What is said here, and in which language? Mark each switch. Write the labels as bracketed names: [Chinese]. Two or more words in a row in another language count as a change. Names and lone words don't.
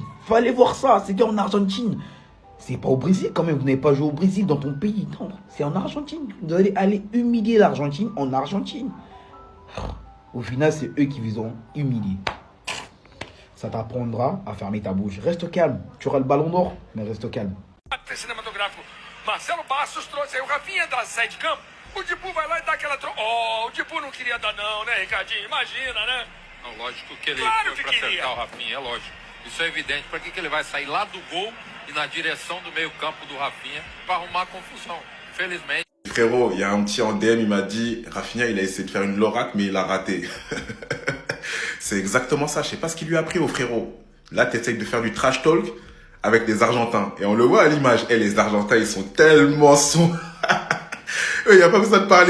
[French] Fallait voir ça, c'était en Argentine. C'est pas au Brésil quand même, vous n'avez pas joué au Brésil dans ton pays. Non, c'est en Argentine. Vous allez aller humilier l'Argentine en Argentine. Au final, c'est eux qui vous ont humilié. Ça t'apprendra à fermer ta bouche. Reste calme. Tu auras le ballon d'or, mais reste calme. [Portuguese] Cinematográfico. Marcelo Bastos trouxe aí o Rafinha da saída de campo. O Dibu vai lá e dá aquela o Dibu não queria dar não, né, Ricardinho? Imagina, né? Não, lógico que ele Claro foi que pra queria. acertar o Rafinha, é lógico. Isso é evidente. Pra que ele vai sair lá do gol e na direção do meio-campo do Rafinha pra arrumar confusão? Felizmente. [French] Frérot, il y a un petit en DM, il m'a dit, Rafinha, il a essayé de faire une Lorac, mais il a raté. C'est exactement ça. Je sais pas ce qu'il lui a pris au frérot. Là, tu essayes de faire du [English] trash talk [French] avec des Argentins. Et on le voit à l'image. Et les Argentins, ils sont tellement sons. Il n'y a pas besoin de parler.